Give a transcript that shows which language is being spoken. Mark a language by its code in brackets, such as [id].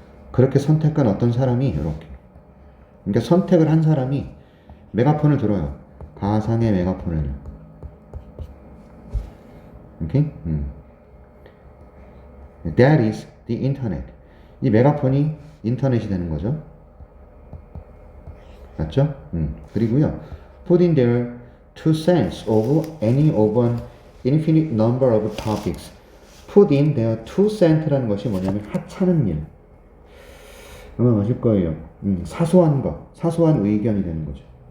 [ko] 그렇게 선택한 어떤 사람이 이렇게. 그러니까 선택을 한 사람이 메가폰을 들어요. 가상의 메가폰을. 오케이? [en] That is the internet. [ko] 이 메가폰이 인터넷이 되는 거죠. 맞죠? 그리고요. [en] Put in their two cents of any of an infinite number of topics. Put in their two cents [ko] 라는 것이 뭐냐면 하찮은 일. 아마 아실 거예요. 사소한 것, 사소한 의견이 되는 거죠.